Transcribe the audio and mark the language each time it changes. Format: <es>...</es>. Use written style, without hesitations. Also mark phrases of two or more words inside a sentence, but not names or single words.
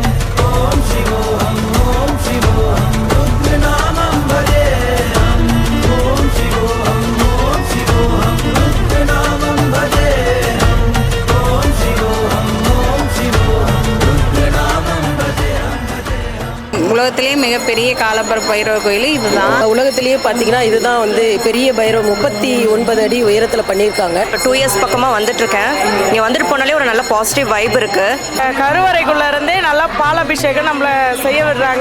<sa>ॐ शिवोऽहं रुद्रनामं भजेऽहम्। ॐ शिवोऽहं रुद्रनामं भजेऽहम्। ॐ शिवोऽहं रुद्रनामं भजेऽहम्।</sa> <ta>உலகத்திலேயே மிகப்பெரிய காலப்பர் பைரவர் கோயில் இதுதான். உலகத்திலேயே பார்த்தீங்கன்னா இதுதான் வந்து பெரிய பைரவர் 39 அடி உயரத்தில் பண்ணியிருக்காங்க. 2 இயர்ஸ் பக்கமாக வந்துட்டுருக்கேன். இங்கே வந்துட்டு போனாலே ஒரு நல்ல பாசிட்டிவ் வைப் இருக்குது. கருவறைக்குள்ளே இருந்தே நல்லா பாலாபிஷேகம் நம்மளை செய்ய விடுறாங்க.</ta>